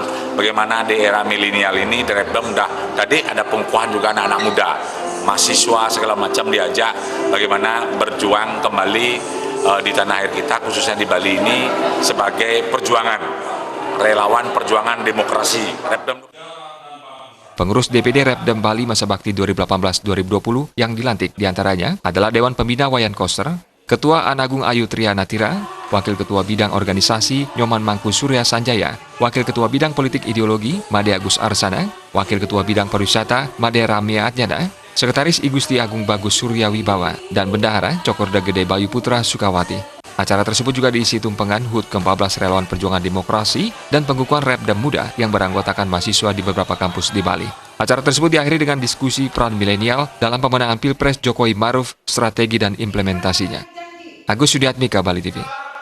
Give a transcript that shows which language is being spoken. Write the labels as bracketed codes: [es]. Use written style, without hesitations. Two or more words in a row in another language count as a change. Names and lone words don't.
[id] Bagaimana di era milenial ini di REPDEM tadi ada pengukuhan juga anak-anak muda, mahasiswa segala macam diajak bagaimana berjuang kembali di tanah air kita, khususnya di Bali ini sebagai perjuangan, relawan perjuangan demokrasi. REPDEM. Pengurus DPD REPDEM Bali masa bakti 2018-2020 yang dilantik diantaranya adalah Dewan Pembina Wayan Koster, Ketua Anagung Ayu Triyanatira, Wakil Ketua Bidang Organisasi Nyoman Mangku Surya Sanjaya, Wakil Ketua Bidang Politik Ideologi Made Agus Arsana, Wakil Ketua Bidang Pariwisata Made Ramya Adnyana, Sekretaris I Gusti Agung Bagus Surya Wibawa, dan Bendahara Cokorda Gede Bayu Putra Sukawati. Acara tersebut juga diisi tumpengan HUT ke-14 Relawan Perjuangan Demokrasi dan pengukuhan REPDEM Muda yang beranggotakan mahasiswa di beberapa kampus di Bali. Acara tersebut diakhiri dengan diskusi peran milenial dalam pemenangan Pilpres Jokowi Ma'ruf, strategi dan implementasinya. Agus Sudiatmika, Bali TV.